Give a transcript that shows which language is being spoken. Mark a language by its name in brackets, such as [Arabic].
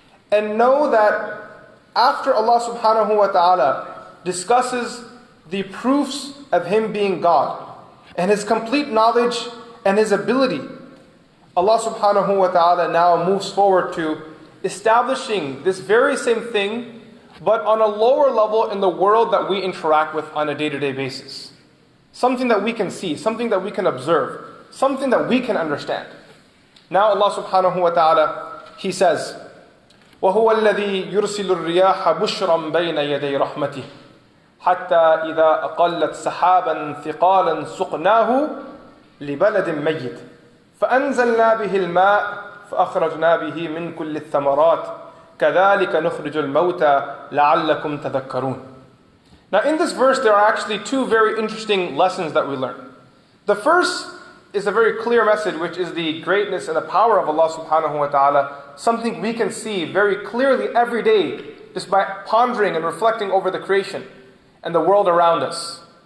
[English] "And know that after Allah subhanahu wa ta'ala discusses the proofs of Him being God and His complete knowledge and His ability, Allah subhanahu wa ta'ala now moves forward to establishing this very same thing, but on a lower level in the world that we interact with on a day-to-day basis. Something that we can see, something that we can observe, something that we can understand." Now Allah subhanahu wa ta'ala, He says, [Arabic] وَهُوَ الَّذِي يُرْسِلُ الرِّيَاحَ بُشْرًا بَيْنَ يَدَيْ رَحْمَتِهِ حَتَّى إِذَا أَقَلَّتْ سَحَابًا ثِقَالًا سُقْنَاهُ لِبَلَدٍ مَيِّتٍ فَأَنزَلْنَا بِهِ الْمَاءَ فَأَخْرَجْنَا بِهِ مِنْ كُلِّ الثَّمَرَاتِ كَذَلِكَ نُخْرِجُ الْمَوْتَى لَعَلَّكُمْ تَذَكَّرُونَ. [English] Now in this verse there are actually two very interesting lessons that we learn. The first is a very clear message, which is the greatness and the power of Allah subhanahu wa ta'ala, something we can see very clearly every day just by pondering and reflecting over the creation and the world around us.